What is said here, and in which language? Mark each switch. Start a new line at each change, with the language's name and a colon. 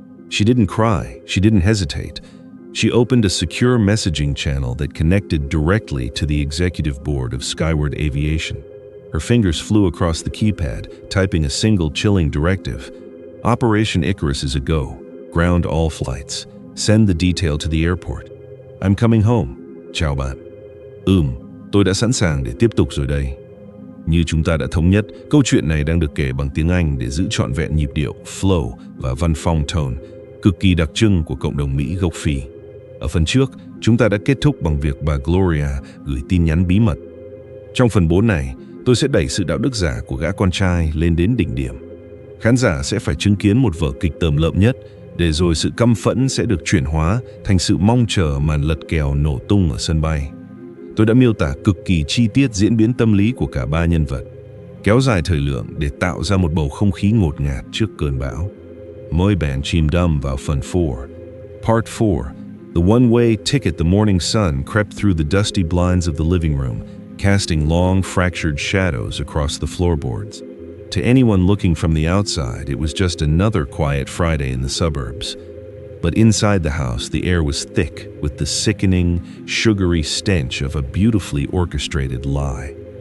English: She didn't cry, she didn't hesitate. She opened a secure messaging channel that connected directly to the executive board of Skyward Aviation. Her fingers flew across the keypad, typing a single chilling directive. Operation Icarus is a go. Ground all flights. Send the detail to the airport. I'm coming home.
Vietnamese: Chào bạn. Tôi đã sẵn sàng để tiếp tục rồi đây. Như chúng ta đã thống nhất, câu chuyện này đang được kể bằng tiếng Anh để giữ trọn vẹn nhịp điệu, flow và văn phong tone, cực kỳ đặc trưng của cộng đồng Mỹ gốc Phi. Ở phần trước, chúng ta đã kết thúc bằng việc bà Gloria gửi tin nhắn bí mật. Trong phần 4 này, tôi sẽ đẩy sự đạo đức giả của gã con trai lên đến đỉnh điểm. Khán giả sẽ phải chứng kiến một vở kịch tởm lợm nhất, để rồi sự căm phẫn sẽ được chuyển hóa thành sự mong chờ màn lật kèo nổ tung ở sân bay. Tôi đã miêu tả cực kỳ chi tiết diễn biến tâm lý của cả ba nhân vật, kéo dài thời lượng để tạo ra một bầu không khí ngột ngạt trước cơn bão. Moi ban chim dum vào fun 4.
English: Part 4. The one-way ticket. The morning sun crept through the dusty blinds of the living room, casting long, fractured shadows across the floorboards. To anyone looking from the outside, it was just another quiet Friday in the suburbs. But inside the house, the air was thick with the sickening, sugary stench of a beautifully orchestrated lie.